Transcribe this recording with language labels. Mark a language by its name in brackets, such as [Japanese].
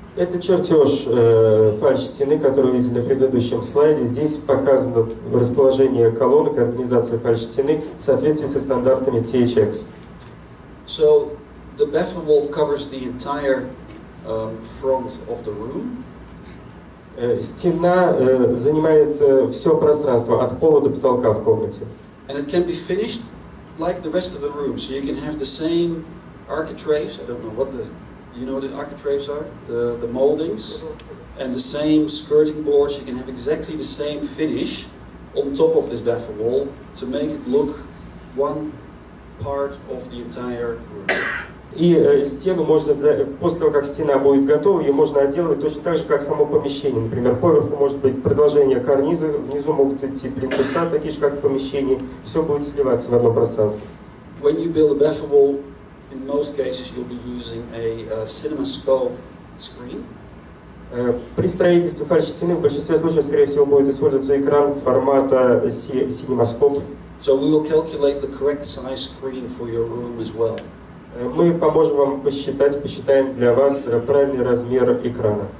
[Russian] Это чертеж фальш-стены, который вы видели на предыдущем слайде. Здесь показано расположение колонок и организация фальш-стены в соответствии со стандартами THX. [English] So the baffle wall covers the entire front of the room. [Russian] Стена занимает все пространство от пола до потолка в комнате. [English] And it can be finished like the rest of the room. So you can have the same architraves. I don't know what the, you know what the architraves are? The moldings. And the same skirting boards. You can have exactly the same finish on top of this baffle wall to make it look one part of the entire room. [Russian] И стену можно, после того, как стена будет готова, ее можно отделывать точно так же, как само помещение. Например, поверху может быть продолжение карниза, внизу могут идти плинтуса, такие же, как в помещении. Все будет сливаться в одном пространстве. [English] When you build a baffle wall, in most cases you'll be using a CinemaScope screen. [Russian] При строительстве фальш-стены в большинстве случаев, скорее всего, будет использоваться экран формата CinemaScope. [English] So we will calculate the correct size screen for your room as well. [Russian] Мы поможем вам посчитаем для вас правильный размер экрана.